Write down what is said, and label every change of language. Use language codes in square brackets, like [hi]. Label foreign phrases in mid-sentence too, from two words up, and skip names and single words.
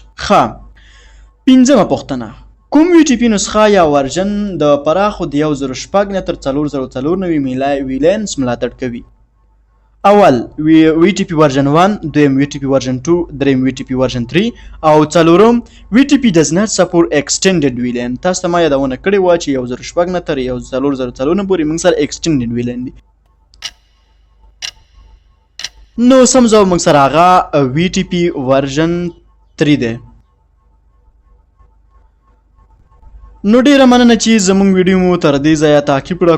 [ps] ښه پنځمه پوښتنه کوم VTP نسخه یا ورژن د پراخو د 1006 نه تر 4094 ویلینز ملاتړ کوي؟ اول [en] VTP version [ps] 1، دویم [en] VTP version [ps] 2، دریم [en] VTP version [ps] 3 او څلورم [en] VTP does not support extended VLAN. [ps] تاسو ته ما یادونه کړې وه چې 1006 نه تر 4004 پورې موږ سره [en] extended VLAN [ps] دي. نو سم ځواب موږ سره هغه [en] VTP version [ps] 3 دی. نو ډیره مننه چې زموږ ویډیو مو تر دې ځایه تعقیب کړه.